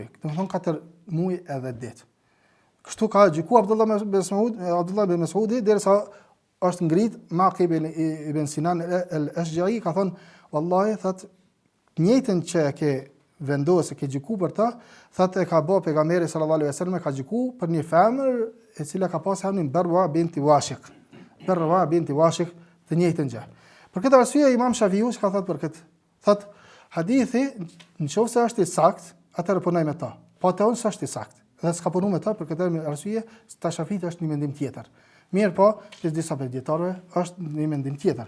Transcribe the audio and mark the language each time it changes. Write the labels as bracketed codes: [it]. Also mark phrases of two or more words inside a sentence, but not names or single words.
[sq] Domethënë 4 muaj edhe ditë. Kështu ka gjykuar Abdullah ibn Mas'udi derisa është ngrit Maqib ibn Sinan al-Ashja'i, ka thonë wallahi thot njëjtën që ke vendosë ke gjykuar për ta, thot e ka bë pejgamberi [ar] صلى الله عليه وسلم, [sq] ka gjykuar për një femër e cila ka pasur emrin Barwa binti Washiq. Barwa binti Washiq, të njëjtën gjë. Për këtë arsye Imam Shafiu ka thot për këtë, thot hadithi nëse është i sakt, atëherë punoj me ta. Po atë unë s'është i sakt. Dhe s'ka punu me ta për këtë arsye, ta Shafit është një mendim tjetër. Mirë po, që disa për dietarëve është një mendim tjetër.